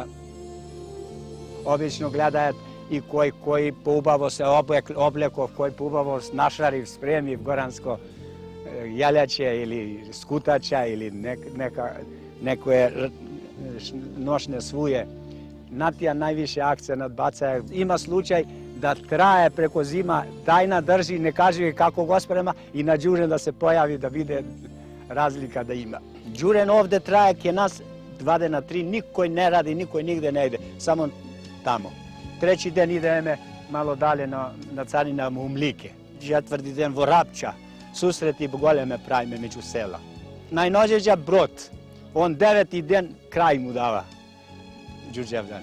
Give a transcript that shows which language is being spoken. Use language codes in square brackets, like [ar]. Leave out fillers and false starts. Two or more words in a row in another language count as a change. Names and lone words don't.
[mk] Обично гледаат и кој поубаво се облеков, кој поубаво нашарив, спремив горанско јалјаче или скутача или некое ношне свује. На тија највише акцент бацаја. Има случај да трае преко зима, тајна држи, не каже како го спрема и на Ѓурен да се појави да виде разлика да има. Ѓурен овде трае ке нас vade na 3, nikoj ne radi, nikoj nigde ne ide, samo tamo. Treći den ideme malo dalje na Carina u Mlike. Četvrti den Vorapča, susreti goleme pravime među sela. Najnođeđa Brod, on 9. den kraj mu dava Đurđevdan.